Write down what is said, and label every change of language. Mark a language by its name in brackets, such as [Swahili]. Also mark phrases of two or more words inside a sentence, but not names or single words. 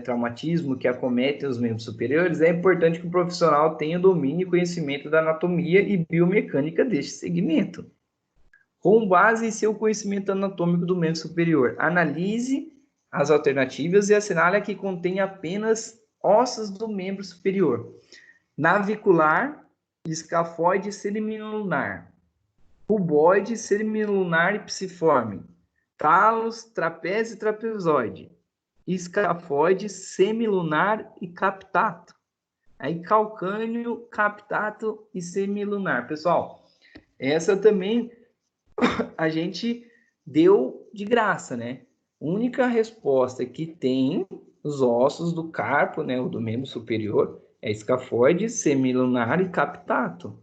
[Portuguese] Traumatismo que acometem os membros superiores, é importante que o profissional tenha domínio e conhecimento da anatomia e biomecânica deste segmento. Com base em seu conhecimento anatômico do membro superior, analise as alternativas e assinale a que contém apenas ossos do membro superior. Navicular, escafoide semilunar. cuboide, semilunar e psiforme, talos, trapézio e trapezoide, escafoide, semilunar e captato. Aí calcânio, captato e semilunar. Pessoal, essa também a gente deu de graça, né? Única resposta que tem os ossos do carpo, né, o do membro superior, é escafoide, semilunar e captato.